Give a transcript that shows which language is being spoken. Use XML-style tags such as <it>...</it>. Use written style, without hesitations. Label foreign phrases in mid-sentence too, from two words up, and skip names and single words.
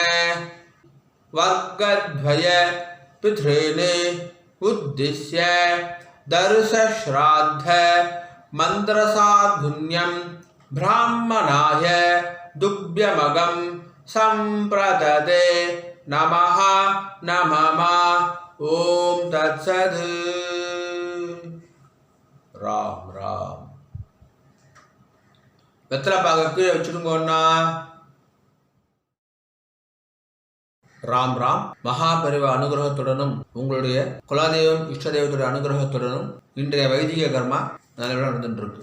<sa>वर्गद्वय पितॄन् उद्दिश्य दर्शश्राद्ध मंत्रसाधुन्यं ब्राह्मणाय दुभ्यमगं संप्रददे नमः नमः ओम तत्सत्. राम राम.</sa> <ta>வெத்தலை பாக்க கீழே வச்சுடுங்கண்ணா. ராம் ராம். மகாபரிவ அனுகிரகத்துடனும் உங்களுடைய குலதெய்வம் இஷ்ட தெய்வத்துடைய அனுகிரகத்துடனும் இன்றைய வைதிக கர்மா நல்லபடியாக நடந்துட்டு இருக்கு.</ta>